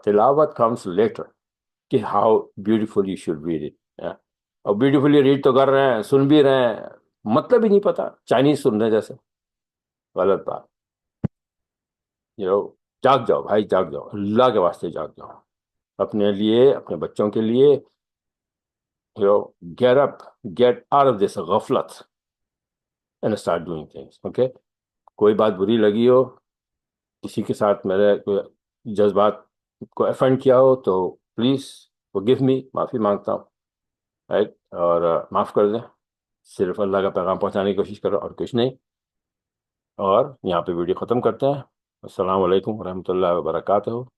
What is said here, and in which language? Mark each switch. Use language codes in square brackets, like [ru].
[en] تلاوت comes later, کہ how beautiful you should read it. [ur] اور بیوٹیفلی ریڈ تو کر رہے ہیں، سن بھی رہے ہیں، مطلب ہی نہیں پتا، چائنیز سن رہے ہیں جیسے. غلط بات. جاگ جاؤ بھائی، جاگ جاؤ، اللہ کے واسطے جاگ جاؤ. اپنے لیے، اپنے بچوں کے لیے. [en] Get up, get out of this غفلت and start doing things. [ur] Okay؟ کوئی بات بری لگی ہو، کسی کے ساتھ میرے کوئی جذبات کو افینڈ کیا ہو تو [en] please forgive me, [ur] معافی مانگتا ہوں، رائٹ، اور معاف کر دیں، صرف اللہ کا پیغام پہنچانے کی کوشش کرو اور کچھ نہیں، اور یہاں پہ ویڈیو ختم کرتے ہیں۔ السلام علیکم ورحمۃ اللہ وبرکاتہ،